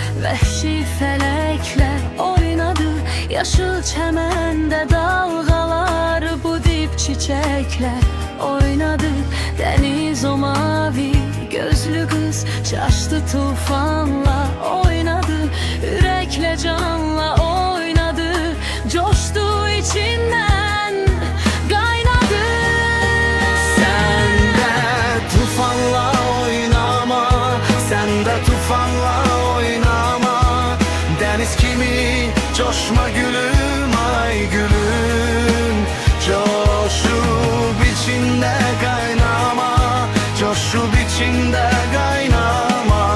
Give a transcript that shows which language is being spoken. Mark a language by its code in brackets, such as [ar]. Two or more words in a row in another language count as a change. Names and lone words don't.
[az] Vəhşi fələklər oynadı, yaşıl çəməndə dalğalar, bu dib çiçəklər oynadı. Dəniz o mavi gözlü qız çaşdı tufanla oynadı, ürəklə canla oynadı, coşdu içindən qaynadı. [tr] Sen de tufanla oynama, sen de tufanla oynama. Deniz kimi coşma gülüm, ay gülüm. Coşup içinde kaynama, coşup içinde kaynama.